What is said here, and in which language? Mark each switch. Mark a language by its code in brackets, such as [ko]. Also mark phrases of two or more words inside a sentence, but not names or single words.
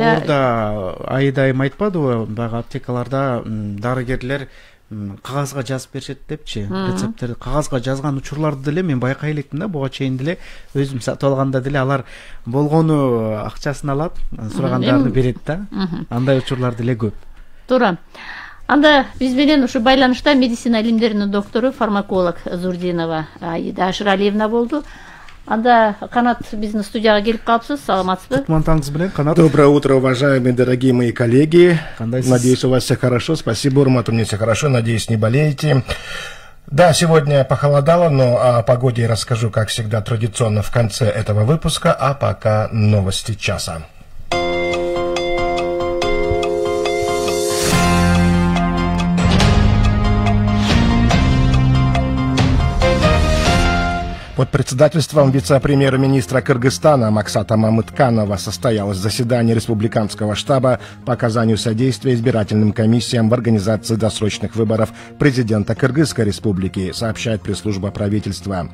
[ky] Жогоруда Аида айым айтпадыбы, баягы аптекаларда дарыгерлер кагазга жазып беришет депчи, рецепттерди кагазга жазган учурларды деле мен байкай электим да, буга чейин деле өзүм сатып алганда деле алар болгону акчасын алат, сурагандарды берет да. Андай учурлар деле көп. Туура. Анда биз менен ушу байланышта медицина илимдеринин доктору, фармаколог Зурдинова Аида Ширалиевна болду. Анда Канат биздин студияга келип калыпсыз, саламатсызбы? Кутмантаңыз менен, Канат. [ru] Доброе утро, уважаемые, дорогие мои коллеги. Надеюсь, у вас все хорошо. Спасибо, Урмат, у меня все хорошо. Надеюсь, не болеете. Да, сегодня похолодало, но о погоде я расскажу, как всегда, традиционно в конце этого выпуска, а пока новости часа. Под председательством вице-премьер-министра Кыргызстана Максата Мамытканова состоялось заседание Республиканского штаба по оказанию содействия избирательным комиссиям в организации досрочных выборов президента Кыргызской республики, сообщает пресс-служба правительства.